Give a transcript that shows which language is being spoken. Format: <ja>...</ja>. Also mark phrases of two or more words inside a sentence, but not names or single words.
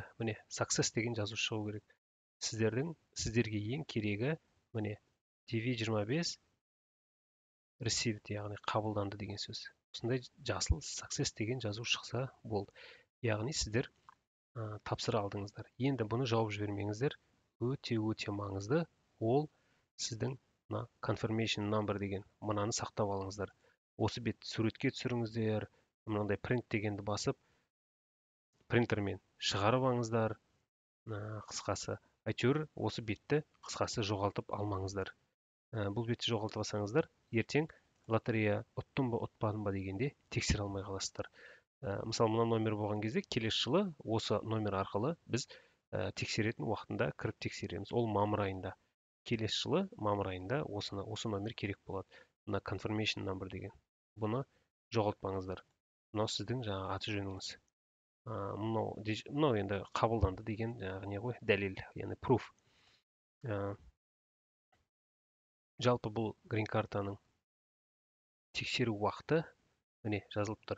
<kk>Міне, success деген жазу шығу керек. Сіздерге ең керегі, міне, TV25 received, яғни қабылданды деген сөз. Осындай жасыл success деген жазу шықса болды. Яғни сіздер тапсыра алдыңыздар. Енді бұны жауып жібермеңіздер. Өте маңызды. Ол сіздің</kk> <en>confirmation number</en> <kk>деген мынаны сақтап алыңыздар. Осы бетті суретке түсіріңіздер, мынандай print дегенді басып, принтермен шығарып алыңыздар. Қысқасы, әйтеуір осы бетті қысқасы жоғалтып алмаңыздар. Бұл бетті жоғалтып алсаңыздар, ертең лотерея ұттым ба, ұтпадым ба дегенде тексере алмай қаласыздар. Мысалы, мына номер болған кезде, келесі жылы осы номер арқылы біз тексеретін уақытында кіріп тексереміз. Ол мамыр айында. Келесі жылы мамыр айында осы номер керек болады. Мына</kk> <en>confirmation number</en> <kk>деген. Бұны жоғалтпаңыздар. Мынау сіздің жаңағы аты жөніңіз. Мынау енді қабылданды деген не ғой, дәлел, яғни proof. Жалпы бұл грин картаның тексеру уақыты міне жазылып тұр.</kk>